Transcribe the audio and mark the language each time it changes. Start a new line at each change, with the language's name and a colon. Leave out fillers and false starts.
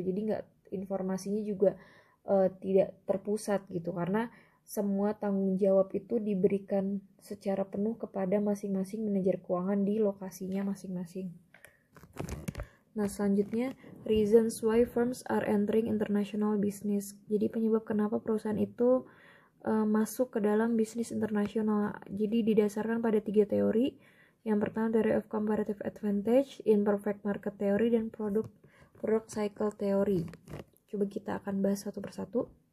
Indonesian: Jadi nggak, informasinya juga tidak terpusat gitu, karena semua tanggung jawab itu diberikan secara penuh kepada masing-masing manajer keuangan di lokasinya masing-masing. Nah, selanjutnya,
English: reasons why firms are entering international business.
Indonesian: Jadi penyebab kenapa perusahaan itu masuk ke dalam bisnis internasional. Jadi didasarkan pada 3 teori. Yang pertama,
English: theory of comparative advantage, imperfect market theory,
Indonesian: dan
English: product cycle theory.
Indonesian: Coba kita akan bahas satu persatu.